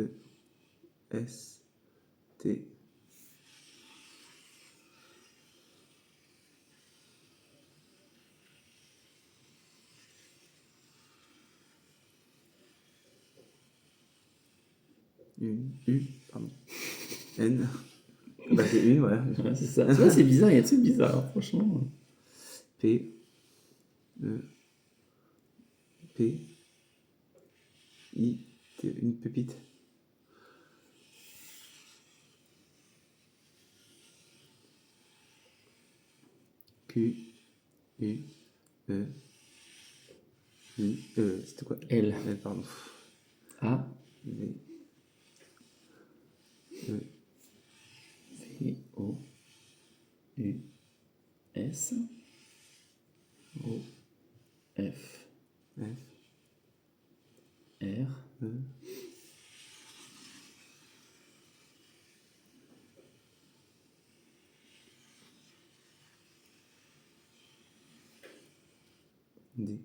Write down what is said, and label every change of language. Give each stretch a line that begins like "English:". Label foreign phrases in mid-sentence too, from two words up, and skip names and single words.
French: S. T. Pardon. N. Bah, c'est une, voilà. ouais, c'est ça. Tu vois, c'est bizarre, il y a des trucs bizarres, franchement. P. E. P. I. T. Une pépite. Q. U. E. I. C'était quoi? L. L, pardon. A. V. E. V. O. U. S. O. F. F. R. E. D.